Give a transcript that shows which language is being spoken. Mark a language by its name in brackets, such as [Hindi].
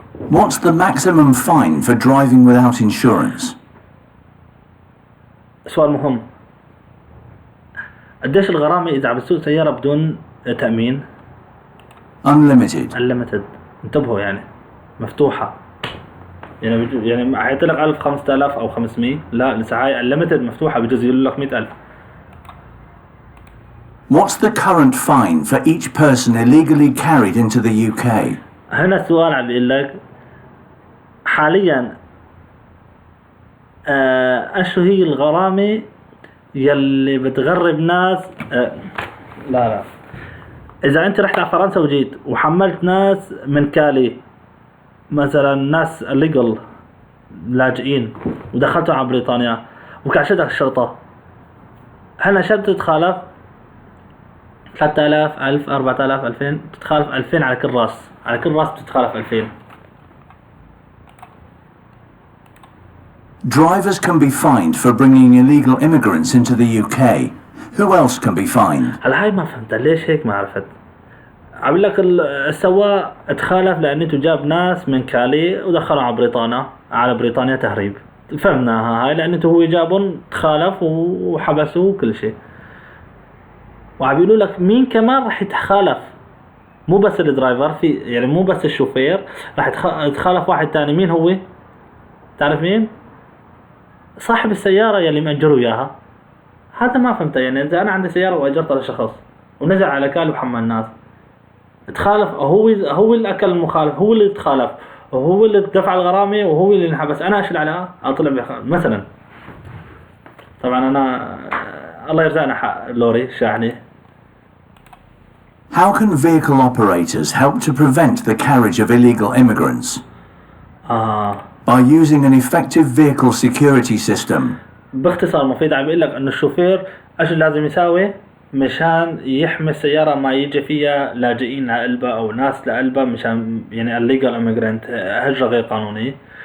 [English] What's the maximum fine for driving without insurance? [Arabic] سؤال مهم. قديش الغرامة إذا عم بتسوق سيارة بدون تأمين؟ [English] Unlimited. Unlimited. [Arabic] انتبهوا يعني مفتوحة. يعني حيعطي لك 1000 5000 أو 500. لا لسه هاي الليمتد مفتوحة، بجوز يقول لك 100,000. [English] What's the current fine for each person illegally carried into the UK? [Arabic] هنا السؤال عم بيقول لك حاليا أشو هي الغرامة يلي بتغرب ناس. لا إذا أنت رحت على فرنسا وجيت وحملت ناس من كالي مثلا، ناس illegal لاجئين، ودخلتوا على بريطانيا وكعشتك الشرطة، هنا شرط تتخالف 3000 1000 4000 2000، تتخالف 2000 على كل راس، على كل راس بتتخالف 2000. [English] Drivers can be fined for bringing illegal immigrants into the UK. Who else can be fined? [Arabic] هلا هاي ما فهمت ليش هيك، ما عرفت. عم لك السواق تخالف لأنه جاب ناس من كالي ودخلوا على بريطانيا تهريب. فهمناها هاي لأنه هو جابهم، تخالف وحبسوه وكل شيء. وعم يقولوا لك مين كمان رح يتخالف، مو بس الدرايفر، في يعني مو بس الشوفير، رح يتخالف واحد تاني. مين هو؟ تعرف مين؟ صاحب السيارة يلي مأجروا إياها. هذا ما فهمته. يعني إذا أنا عندي سيارة وأجرتها لشخص ونزل على كال وحمل الناس، تخالف، هو اللي أكل المخالف، هو اللي تخالف، وهو اللي دفع الغرامة، وهو اللي انحبس. أنا إيش العلاقة؟ أطلع مثلا. طبعا أنا الله يرزقنا حق لوري شاحنة. [English] How can vehicle operators help to prevent the carriage of illegal immigrants? By using an effective vehicle security system. [Arabic] باختصار مفيد عم بيقول لك انه الشوفير ايش لازم يساوي مشان يحمي السيارة ما يجي فيها لاجئين لقلبها او ناس لقلبها، مشان يعني [English] illegal immigrant، [Arabic] هجرة غير قانونية.